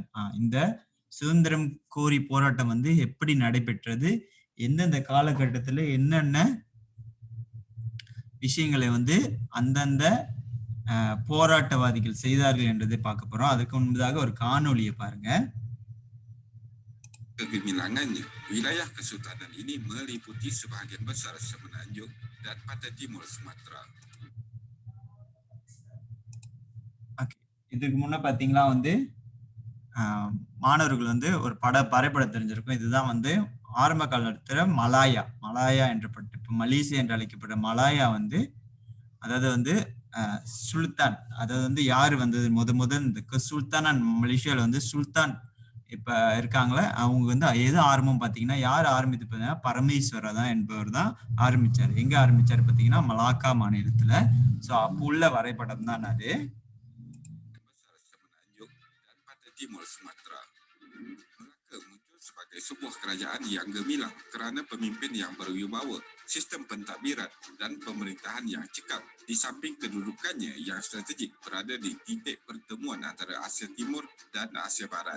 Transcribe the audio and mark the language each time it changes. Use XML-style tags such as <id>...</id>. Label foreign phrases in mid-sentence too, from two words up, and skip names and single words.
<ta>இந்த சுதந்திரம் கோரி போராட்டம் வந்து எப்படி நடைபெற்றது? எந்தெந்த காலகட்டத்துல என்னென்ன விஷயங்களை வந்து அந்தந்த போராட்டவாதிகள் செய்தார்கள் என்றதை பார்க்க போறோம். அதுக்கு முன்பதாக ஒரு காணொளியை பாருங்க.</ta> <ms>Kegemilangannya, wilayah kesultanan ini meliputi sebahagian besar semenanjung dan pantai timur Sumatera.</ms> <ta>இதுக்கு முன்ன பாத்தீங்கன்னா வந்து மாணவர்கள் வந்து ஒரு வரைபடம் தெரிஞ்சிருக்கும். இதுதான் வந்து ஆரம்ப காலத்துல மலாயா என்றப்பட்ட இப்ப மலேசியா என்று அழைக்கப்பட்ட மலாயா வந்து, அதாவது வந்து சுல்தான், அதாவது வந்து யாரு வந்தது முதல் இந்த சுல்தான் அண்ட் மலேசியால வந்து சுல்தான் இப்ப இருக்காங்களே அவங்க வந்து எது ஆரம்பம் பாத்தீங்கன்னா, யார் ஆரம்பித்து பார்த்தீங்கன்னா பரமேஸ்வரா தான் என்பவர் தான் ஆரம்பிச்சாரு. எங்க ஆரம்பிச்சாரு பாத்தீங்கன்னா மலாக்கா மாநிலத்துல. சோ அப்ப உள்ள வரைபடம் தான் அது.</ta> <ms>Timur Sumatera. Melaka muncul sebagai sebuah kerajaan yang gemilang kerana pemimpin yang berwibawa, sistem pentadbiran dan pemerintahan yang cekap, di samping kedudukannya yang strategik berada di titik pertemuan antara Asia Timur dan Asia Barat.</ms>